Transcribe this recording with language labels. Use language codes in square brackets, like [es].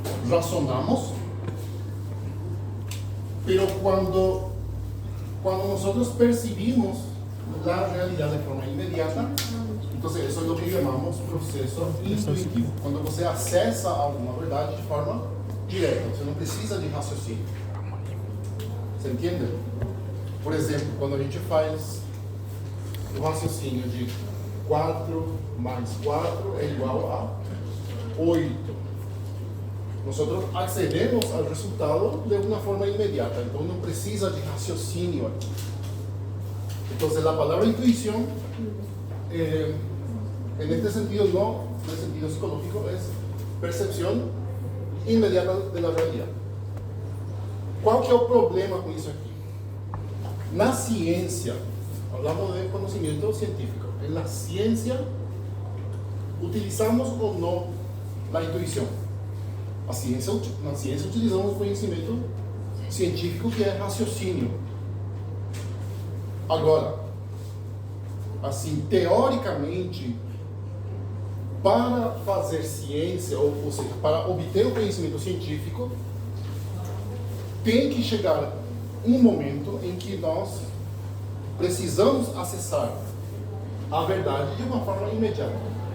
[es] Razonamos, pero cuando nosotros percibimos la realidad de forma inmediata, entonces eso es lo que llamamos proceso intuitivo. [pt] Cuando você acessa alguma verdade de forma direta, você não precisa de raciocínio. Você entende? Por exemplo, quando a gente faz o raciocínio de 4 mais 4 é igual a 8. [es] Nosotros accedemos al resultado de una forma inmediata, entonces no precisa de raciocinio aquí. Entonces la palabra intuición, en este sentido no, en el sentido psicológico, es percepción inmediata de la realidad. ¿Cuál que es el problema con eso aquí? Na ciencia, hablamos de conocimiento científico, en la ciencia utilizamos o no la intuición. [pt] Na ciência utilizamos o conhecimento científico que é raciocínio. Agora, assim, teoricamente, para fazer ciência, ou seja, para obter o conhecimento científico, tem que chegar um momento em que nós precisamos acessar a verdade de uma forma imediata.